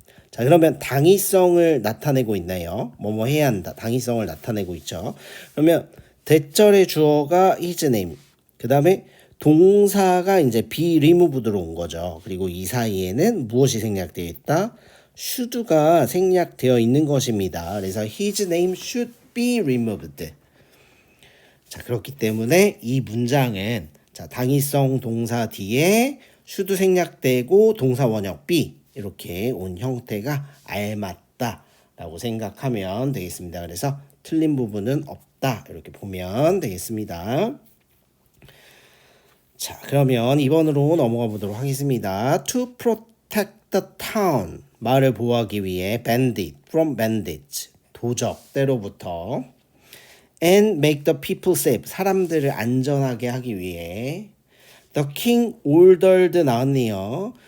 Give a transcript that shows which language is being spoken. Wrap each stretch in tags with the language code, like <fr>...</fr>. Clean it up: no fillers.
<ko>자, 그러면 당위성을 나타내고 있나요? 뭐뭐 해야 한다. 당위성을 나타내고 있죠. 그러면 대절의 주어가 his name. 그 다음에 동사가 이제 be removed로 온 거죠. 그리고 이 사이에는 무엇이 생략되어 있다? should가 생략되어 있는 것입니다. 그래서</ko> <en>his name should be removed.</en> <ko>자, 그렇기 때문에 이 문장은 자, 당위성 동사 뒤에 should 생략되고 동사 원형 be 이렇게 온 형태가 알맞다라고 생각하면 되겠습니다. 그래서 틀린 부분은 없다 이렇게 보면 되겠습니다. 자, 그러면 2번으로 넘어가 보도록 하겠습니다.</ko> <en>To protect the town</en> <ko>마을을 보호하기 위해</ko> <en>bandit from bandits</en> <ko>도적 때로부터</ko> <en>and make the people safe</en> <ko>사람들을 안전하게 하기 위해</ko> <en>the king ordered</en> <ko>나왔네요.</ko>